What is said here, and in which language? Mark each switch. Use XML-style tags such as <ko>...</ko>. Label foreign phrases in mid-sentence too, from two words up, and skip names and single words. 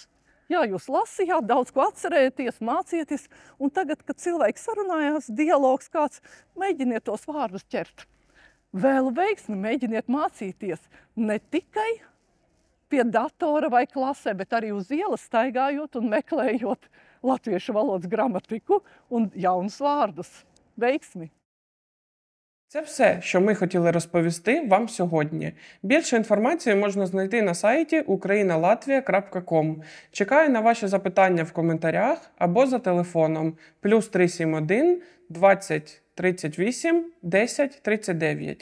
<lv>Jā, jūs lasījāt, daudz ko atcerēties, mācieties, un tagad, kad cilvēki sarunājās, dialogs kāds, mēģiniet tos vārdus ķert. Vēl veiksmi mēģiniet mācīties ne tikai pie datora vai klasē, bet arī uz ielas staigājot un meklējot latviešu valodas gramatiku un jaunus vārdus. Вейксмі.</lv> <uk>Це все, що ми хотіли розповісти вам сьогодні. Більше інформації можна знайти на сайті ukrainalatvia.com. Чекаю на ваші запитання в коментарях або за телефоном +371 20 38 10 39.</uk>